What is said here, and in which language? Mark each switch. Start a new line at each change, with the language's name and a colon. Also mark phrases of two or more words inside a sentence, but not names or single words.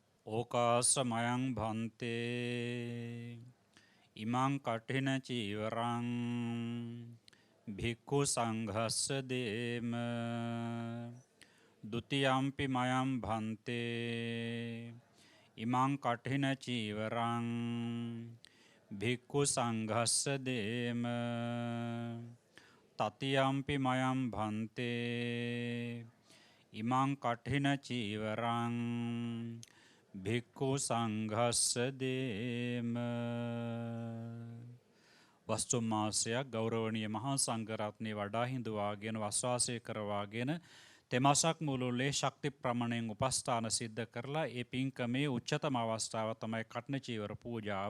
Pali: ඕකාසමයං භන්තේ ඉමං කඨින චීවරං භික්ඛු සංඝස්ස දේම ဒ ුතියම්පි මයං භන්තේ ඉමං කඨින චීවරං භික්ඛු සංඝස්ස දේම තතියම්පි මයං භන්තේ ඉමං කඨින චීවරං භික්ඛු සංඝස්ස දේම.
Sinhala: වස්තු මාසයක් ගෞරවනීය මහා සංඝරත්නය වඩා හිඳුවාගෙන වස්වාසය කරවාගෙන තෙමසක් මුළුල්ලේ ශක්ති ප්‍රමණයෙන් උපස්ථාන සිද්ධ කරලා ඒ පින්කමේ උච්චතම අවස්ථාව තමයි කඨින චීවර පූජාව.